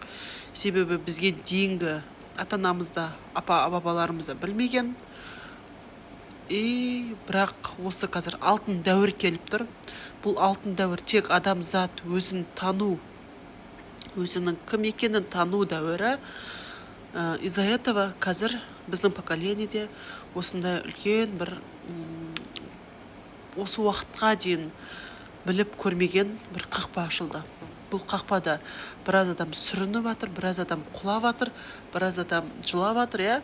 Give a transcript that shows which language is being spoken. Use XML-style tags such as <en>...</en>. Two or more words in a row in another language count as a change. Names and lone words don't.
<kk>Себебі бізге дейінгі ата-анамызда, бабаларымызда білмеген. Бірақ осы қазір алтын дәуір келіп тұр. Бұл алтын дәуір тек адамзат өзін тану, өзінің кім екенін тану дәуірі.</kk> <ru>Из-за этого</ru> <kk>қазір біздің поколениеде осындай үлкен бір осы уақытқа дейін біліп көрмеген бір қақпа ашылды. Бұл қақпада біраз адам сүрініп жатыр, біраз адам құлап жатыр, біраз адам жылап жатыр, иә.</kk>